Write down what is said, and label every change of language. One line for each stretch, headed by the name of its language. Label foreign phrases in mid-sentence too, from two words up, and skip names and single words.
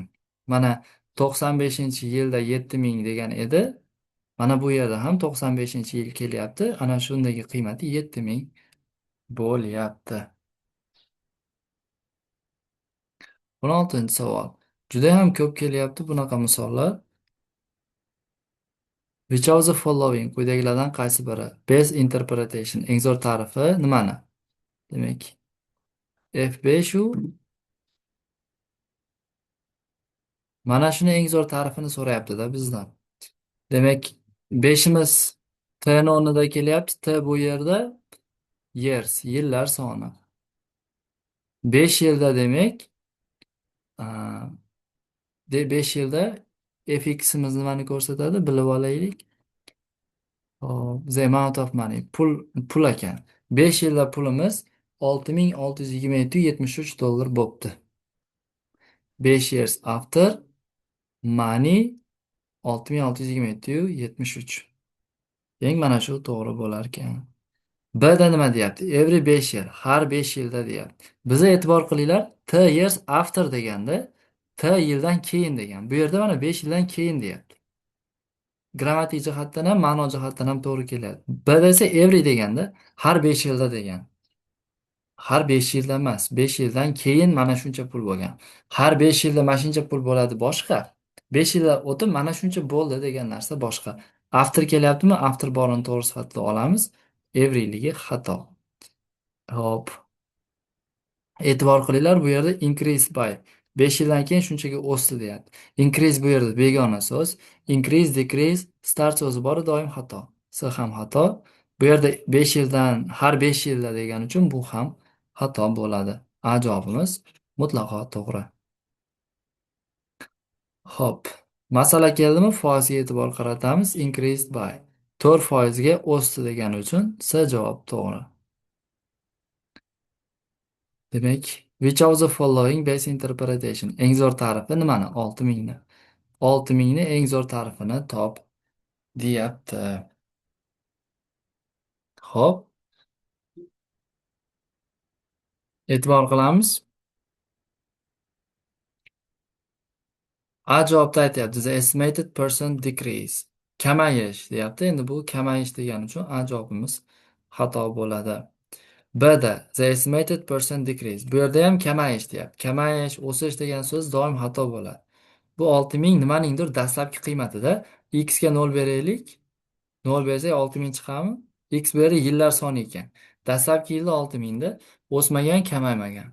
Uzbek: Mana 95-yilda 7000 degan edi. Mana bu yerda ham 95-yil kelyapti. Ana shundagi qiymati 7000 bo'lyapti. 16-savol. Juda ham ko'p kelyapti bunaqa misollar.
English: Which of the following
Uzbek: quyidagilardan qaysi biri?
English: Best interpretation.
Uzbek: Eng zo'r ta'rifi nimani? Demak, F5 u mana shuni eng zo'r ta'rifini so'rayapti-da bizdan. Demak, 5imiz T ni o'rnida kelyapti. T bu yerda years, yillar soni. 5 yilda demak, 5 yilda fx'imiz nimani ko'rsatadi? Bilib olaylik. Hop,
English: the amount of money.
Uzbek: Pul ekan. 5 yilda pulimiz 6627.73 dollar bo'pti.
English: 5 years after money 6627.73.
Uzbek: Eng mana shu to'g'ri bo'lar ekan. B'da nima deyapti? Every 5 yil, har 5 yilda deyapti. Biza e'tibor qilinglar,
English: T years after
Uzbek: deganda T yildan keyin degan. Bu yerda mana 5 yildan keyin deyapti. Grammatik jihatdan ham, ma'no jihatdan ham to'g'ri keladi. B'da esa every deganda har 5 yilda degan. Har 5 yilda emas, 5 yildan keyin mana shuncha pul bo'lgan. Har 5 yilda mana shuncha pul bo'ladi boshqa. 5 yillar o'tib mana shuncha bo'ldi degan narsa boshqa. After kelyaptimi? After borini to'g'ri sifatida olamiz. Everyligi xato. Hop. E'tibor qilinglar, bu yerda
English: increase by
Uzbek: 5 yildan keyin shunchaga o'sdi deyapti. Increase bu yerda begona so'z.
English: Increase, decrease, start
Uzbek: so'zi bor, doim xato. S ham xato. Bu yerda 5 yildan har 5 yilda degan uchun bu ham xato bo'ladi. A javobimiz mutlaqo to'g'ri. Hop. Masala keldimi? Foizga e'tibor qaratamiz.
English: Increased by
Uzbek: 4% ga o'sdi degani uchun S javob to'g'ri. Demak,
English: which of the following best interpretation?
Uzbek: Eng zo'r ta'rifi nimani? 6000 ni. 6000 ni eng zo'r ta'rifini top deyapti. Xo'p, e'tibor qilamiz. A javobda aytyapti.
English: The estimated % decrease.
Uzbek: Kamayish deyapti. Endi bu kamayish degani uchun A javobimiz xato bo'ladi.
English: B'da the estimated percent decrease.
Uzbek: Bu yerda ham kamayish deyapti. Kamayish, o'sish degan so'z doim xato bo'ladi. Bu 6000 nimaningdir dastlabki qiymatida. X ga 0 beraylik. 0 bersak 6000 chiqadimi? X bu yerda yillar soni ekan. Dastlabki yilda 6000 da o'smagan, kamaymagan.